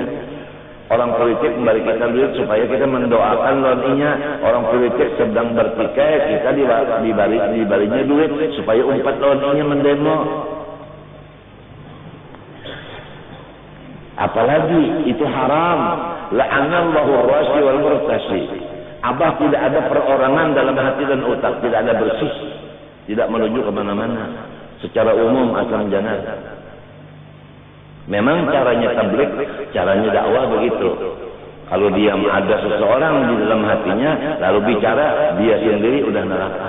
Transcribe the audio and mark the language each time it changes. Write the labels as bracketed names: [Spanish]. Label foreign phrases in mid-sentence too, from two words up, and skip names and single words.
[Indonesian] Orang politik memberi kita duit supaya kita mendoakan lawannya. Orang politik sedang bertikai, kita dibarinya duit supaya umpat lawannya mendemo. Apalagi itu haram. [Arabic] لعن الله الراشي والمرتشي. [Indonesian] Abah tidak ada perorangan dalam hati dan otak, tidak ada bersih, tidak menuju kemana-mana. Secara umum asal jangan. Memang caranya tabligh, caranya dakwah begitu. Kalau dia ada seseorang di dalam hatinya, lalu bicara, dia sendiri udah neraka.